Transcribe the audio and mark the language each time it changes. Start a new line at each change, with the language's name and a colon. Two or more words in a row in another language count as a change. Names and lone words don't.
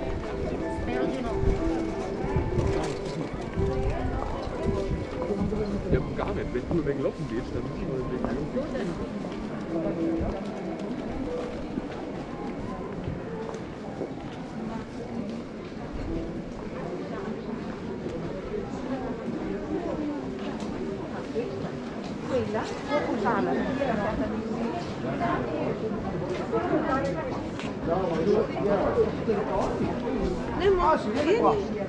Italian: Spero di no.
German: Ja, gar nicht. Wenn du weglaufen gehst, dann musst du weglaufen.
Italian: Quella può usarla. Vieni qua.